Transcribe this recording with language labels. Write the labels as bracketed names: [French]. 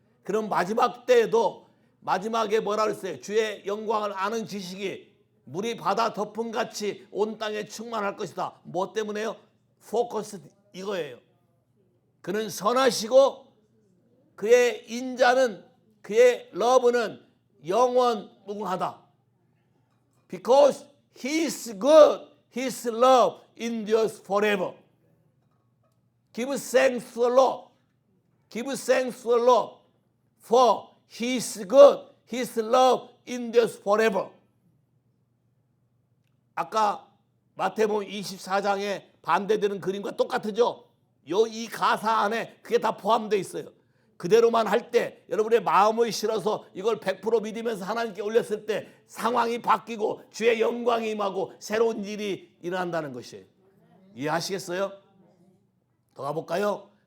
[Korean] 그럼 마지막 때에도 마지막에 뭐라 그랬어요? 주의 영광을 아는 지식이 물이 바다 덮음같이 온 땅에 충만할 것이다. 뭐 때문에요? 포커스 이거예요. 그는 선하시고 그의 인자는 그의 러브는 영원 무궁하다. [English] Because He is good, His love endures forever. Give thanks to the Lord. Give thanks to the Lord. For He is good, His love endures forever. [Korean] 아까 마태복음 24장에 반대되는 그림과 똑같죠? 이 가사 안에 그게 다 포함되어 있어요. 그대로만 할 때 여러분의 마음을 실어서 이걸 100% 믿으면서 하나님께 올렸을 때 상황이 바뀌고 주의 영광이 임하고 새로운 일이 일어난다는 것이에요. 이해하시겠어요? 더 가볼까요?